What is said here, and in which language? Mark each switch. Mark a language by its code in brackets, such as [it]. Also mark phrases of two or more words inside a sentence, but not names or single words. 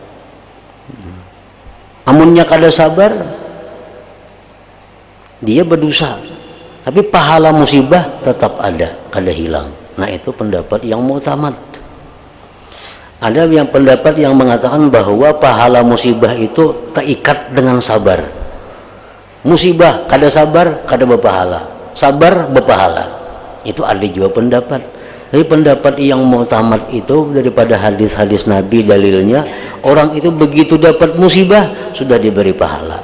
[bjn] Amunnya kada sabar, dia berdosa, tapi pahala musibah tetap ada, kada hilang. [id] Nah, itu pendapat yang mu'tamad. Ada yang pendapat yang mengatakan bahwa pahala musibah itu terikat dengan sabar. [bjn] Musibah kada sabar kada berpahala, sabar berpahala. [id] Itu ada juga pendapat. Tapi pendapat yang mu'tamad itu daripada hadis-hadis Nabi dalilnya, orang itu begitu dapat musibah sudah diberi pahala.